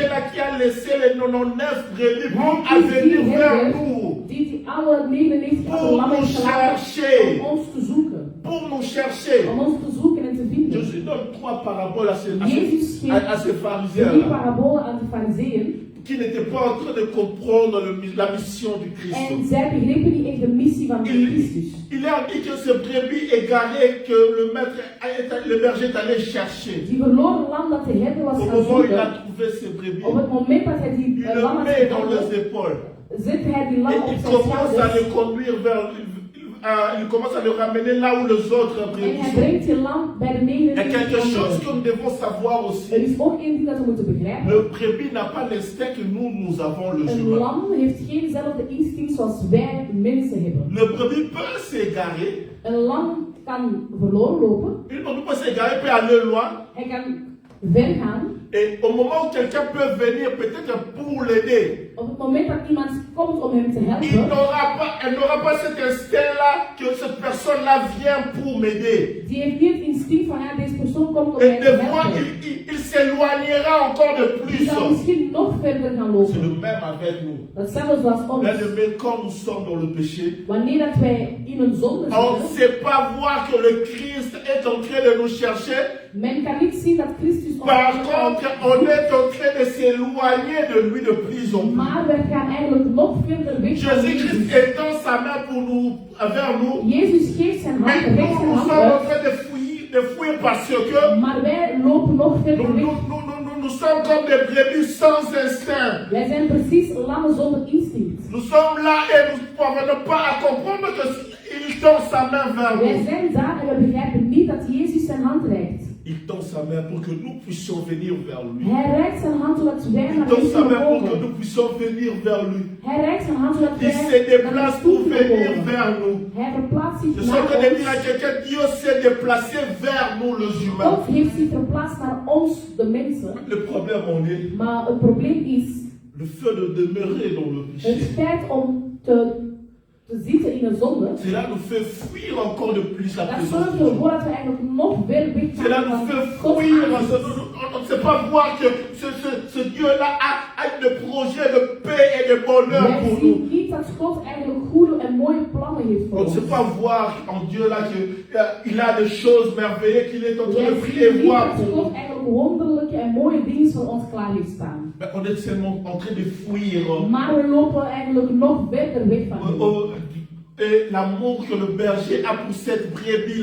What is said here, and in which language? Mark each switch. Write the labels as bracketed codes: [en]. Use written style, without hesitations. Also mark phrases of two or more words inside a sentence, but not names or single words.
[nl] Heer. [fr] là qui a laissé les 99 brebis pour [nl] Hij is [fr] venir [nl] die [fr] vers [nl] herder [fr] nous. [nl] die alle 99 [fr] Pour [nl] lammen [fr] nous [nl] gelaten [fr] chercher. [nl] om ons te zoeken. [fr] Pour nous chercher. [nl] Om ons te zoeken en te vinden. [fr] Jésus donne 3 paraboles à [nl] Jezus [fr] ces [nl] geeft [fr] pharisiens [nl] drie [fr] là, [nl] parabolen aan de fariseeën. [fr] qui n'étaient pas en train de comprendre la mission du Christ. [nl] En zij begrepen niet echt de missie van Christus. [fr] Il a dit que ce brebis égaré que le berger est allé chercher. [nl] Die verloren lam dat de herder was [fr] Au [nl] gaan [fr] moment où il a [nl] zoeken. [fr] trouvé ces brebis, [nl] Op het moment dat hij die [fr] il [nl] lam [fr] le [nl] had [fr] met dans les [nl] gevonden, [fr] épaules. [nl] zet hij die [fr] Et [nl] lam op [fr] il [nl] zijn [fr] commence à [nl] schouders. [fr] le conduire il commence à le ramener là où les autres [nl] En [fr] brebis [nl] hij [fr] sont. [nl] brengt die lam bij de [fr] Il y a quelque chose [nl] nederige. [fr] que nous devons savoir [nl] Er [fr] aussi. [nl] is ook één ding dat we moeten begrijpen. [fr] Le brebis n'a pas l'instinct que nous avons, les [nl] Een [fr] humains. [nl] lam heeft géénzelfde instinct zoals wij mensen hebben. [fr] Le brebis peut s'égarer. [nl] Een lam kan verloren lopen. [fr] Il peut s'égarer, peut aller loin. [nl] Hij kan ver gaan. [fr] Et au moment où quelqu'un peut venir, peut-être pour l'aider, [nl] Op het moment dat iemand komt om hem te [fr] elle [nl] helpen, [fr] n'aura pas cet instinct-là que cette personne-là vient pour m'aider. [nl] die heeft niet het instinct van ja, deze persoon komt om [fr] Et [nl] mij te [fr] des fois, [nl] helpen. [fr] il s'éloignera encore de [nl] Die [fr] plus. [nl] zal misschien nog verder gaan [fr] C'est [nl] lopen. [fr] le même avec nous. [nl] Datzelfde zoals ons. [fr] Bien-aimés, quand nous sommes dans le péché, [nl] Wanneer dat wij in een zonde [fr] on ne [nl] zitten, [fr] sait pas voir que le Christ est en train de nous chercher. [nl] men kan niet zien dat Christus ons [fr] Par [nl] aankomt. [fr] contre, on est en train de s'éloigner de lui de plus en plus. [nl] Maar wij gaan eigenlijk nog verder weg van [fr] Jésus-Christ [nl] Jezus. [fr] étend sa main vers nous. [nl] Jezus geeft zijn [fr] Mais [nl] hand, recht [fr] nous, [nl] zijn [fr] nous [nl] hand [fr] sommes en [nl] uit. [fr] train de fuir parce que [nl] Maar wij lopen nog [fr] nous, [nl] verder weg. [fr] nous sommes comme des brebis sans instinct. [nl] Wij zijn precies lammen zonder instinct. [fr] Nous sommes là et nous ne parvenons pas à comprendre qu'il tend sa main vers [nl] Wij [fr] nous. [nl] zijn daar en we begrijpen niet dat Jezus zijn hand reikt. [fr] Il tend sa main pour que nous puissions venir vers lui. [nl] Hij reikt zijn hand zodat wij [fr] Il [nl] naar [fr] tend [nl] hem [fr] sa main [nl] kunnen [fr] pour que [nl] komen. [fr] nous puissions venir vers lui. [nl] Hij reikt zijn hand zodat [fr] Il [nl] wij [fr] se [nl] naar hem [fr] déplace [nl] toe [fr] pour [nl] kunnen [fr] venir [nl] komen. [fr] vers nous. [nl] Hij verplaatst [fr] Je [nl] zich [fr] suis en train de [nl] naar [fr] dire à [nl] ons. [fr] quelqu'un, Dieu s'est déplacé vers nous les humains. [nl] God heeft zich verplaatst naar ons, de mensen. [fr] Le problème en est [nl] Maar het probleem is [fr] le fait de demeurer dans le [nl] het [fr] péché. [nl] feit om te zitten in een zonde. [fr] Cela nous fait fuir encore de plus la [nl] Dat [fr] présence [nl] zorgt [fr] de Dieu. [nl] ervoor dat we eigenlijk nog ver weg [fr] Cela [nl] gaan [fr] nous [nl] van [fr] fait [nl] Gods [fr] fuir. [nl] aangezicht. [fr] On ne sait pas voir que ce Dieu-là a des projets de paix et de bonheur [nl] Wij [fr] pour [nl] zien [fr] nous. [nl] niet dat God eigenlijk goede en mooie plannen heeft [fr] On [nl] voor [fr] ne [nl] ons. [fr] sait pas voir en Dieu-là qu'il a des choses merveilleuses qu'il est en train de [nl] Wij [fr] prier [nl] zien niet [fr] voir [nl] dat [fr] pour [nl] God [fr] nous. [nl] eigenlijk wonderlijke en mooie dingen voor ons klaar heeft staan. [fr] Mais on est seulement en train de fuir [nl] Maar we lopen eigenlijk nog verder weg van hem. [fr] et l'amour que le berger a pour cette brebis-là